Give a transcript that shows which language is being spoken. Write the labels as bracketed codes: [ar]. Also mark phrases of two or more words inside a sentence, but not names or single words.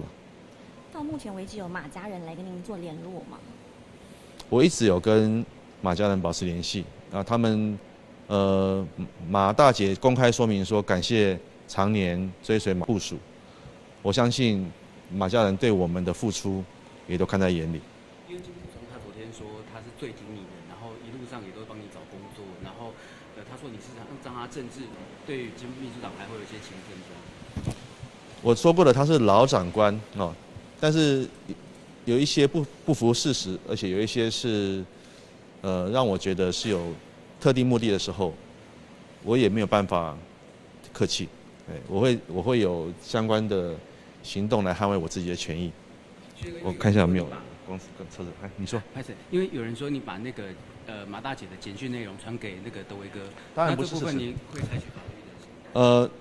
[zh] 到目前為止，有馬家人來跟您做聯絡嗎？我一直有跟馬家人保持聯繫啊，他們馬大姐公開說明說感謝常年追隨馬部屬，我相信馬家人對我們的付出也都看在眼裡。因為金溥聰他昨天說他是最挺你的，然後一路上也都幫你找工作，然後他說你是讓他政治對於金秘書長還會有一些情分這樣。我說過了，他是老長官哦。但是有一些不符事實，而且有一些是讓我覺得是有特定目的的時候，我也沒有辦法客氣，我會有相關的行動來捍衛我自己的權益。我看一下有沒有公司跟車子，哎，你說。因為有人說你把那個馬大姐的簡訊內容傳給那個德維哥，當然不是事實。那這部分你會採取法律的行動？